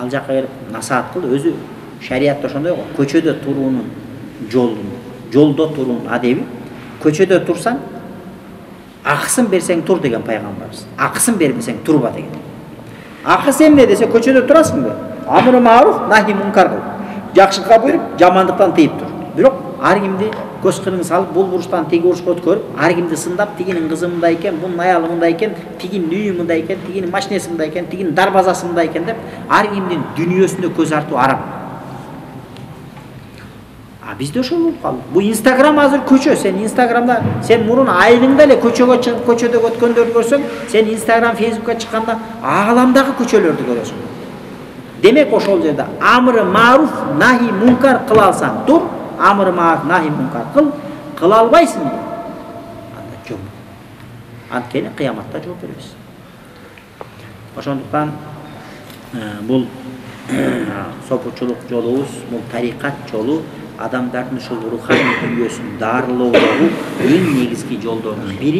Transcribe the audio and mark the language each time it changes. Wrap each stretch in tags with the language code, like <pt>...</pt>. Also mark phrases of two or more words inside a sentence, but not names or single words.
<ky>Ал жакка келип насаат кылды. Өзү шариятта ошондой го, көчөдө туруунун жолдо туруунун адеби. Көчөдө турсаң, акысын берсең тур деген пайгамбарыбыз. Акысын бербесең турба деген. Акысы эмне десе, көчөдө турасыңбы?</ky> <ar>أمر معروف، نهي منكر кыл.</ar> <ky>Жакшылыкка буйруп, жамандыктан тыйып тур. Бирок ар кимди көз кырын салып, бул бурчтан тиги бурчка өткөрүп, ар кимди сындап, тигинин кызы мындай экен, бунун аялы мындай экен, тигинин үйү мындай экен, тигинин машинеси мындай экен, тигинин дарбазасы мындай экен деп, ар кимдин дүнүйөсүнө көз артуу арам. Бизде ошол болуп калды. Бу Instagram азыр көчө. Сен Instagram'da сен мурун айылыңда эле көчөгө чыгып, көчөдө өткөндөрдү көрсөң, сен Instagram, Facebook'ка чыкканда ааламдагы көчөлөрдү көрөсүң. Демек ошол жерде</ky> <ar>أمر معروف، نهي منكر</ar> <ky>кыла алсаң тур,</ky> <ar>أمر معروف، نهي منكر</ar> <ky>кыла албайсың. Анда жок. Анткени кыяматта жооп беребиз. Ошондуктан бул сопучулук жолубуз, бул тарикат жолу адамдардын ушул руханий дүйнөсүн дарылоодогу эң негизги жолдордун бири.</ky>